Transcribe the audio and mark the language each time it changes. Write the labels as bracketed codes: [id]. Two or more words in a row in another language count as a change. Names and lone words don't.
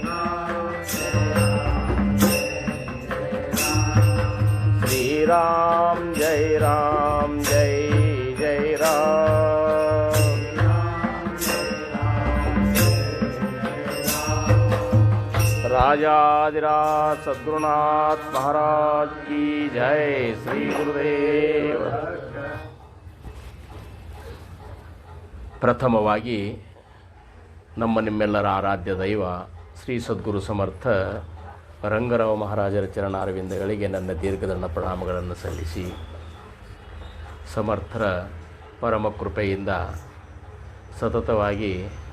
[hi] श्री राम जय राम जय जय राम। राजाधिराज सद्गुरुनाथ महाराज की जय। श्री गुरुदेव। [kn] ಪ್ರಥಮವಾಗಿ ನಮ್ಮ ನಿಮ್ಮೆಲ್ಲರ ಆರಾಧ್ಯ ದೈವ ಶ್ರೀ ಸದ್ಗುರು ಸಮರ್ಥ ರಂಗರಾವ್ ಮಹಾರಾಜರ ಚರಣಾರವಿಂದಗಳಿಗೆ ನನ್ನ ದೀರ್ಘದಂಡ ಪ್ರಣಾಮಗಳನ್ನು ಸಲ್ಲಿಸಿ, ಸಮರ್ಥರ ಪರಮ ಕೃಪೆಯಿಂದ ಸತತವಾಗಿ